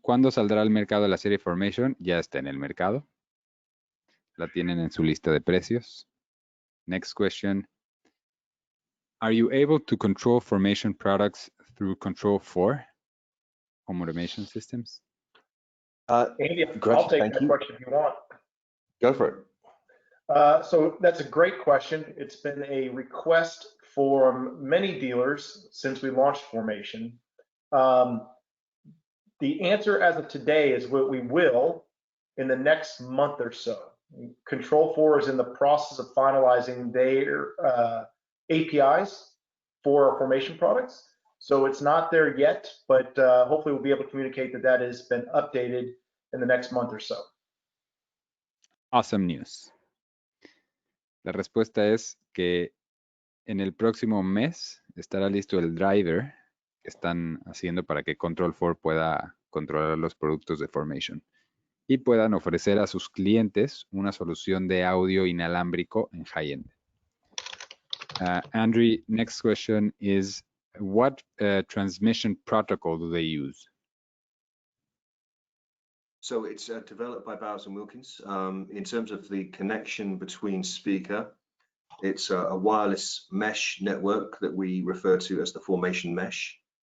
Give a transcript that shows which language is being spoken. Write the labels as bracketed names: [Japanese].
[Spanish] ¿Cuándo saldrá al mercado la serie Formation? Ya está en el mercado. La tienen en su lista de precios. [English] Next question. Are you able to control Formation products through Control 4 home automation systems? Andy, I'll take that question if you want. Go for it. So that's a great question. It's been a request for many dealers since we launched Formation. The answer as of today is what we will in the next month or so. Control 4 is in the process of finalizing their APIs for our Formation products. So it's not there yet, but hopefully we'll be able to communicate that has been updated in the next month or so. Awesome news. [Spanish] La respuesta es que en el próximo mes estará listo el driver que están haciendo para que Control 4 pueda controlar los productos de Formation y puedan ofrecer a sus clientes una solución de audio inalámbrico en high-end. [English] Andrew, next question is, what transmission protocol do they use? So it's developed by Bowers & Wilkins. In terms of the connection between speaker, it's a wireless mesh network that we refer to as the Formation Mesh.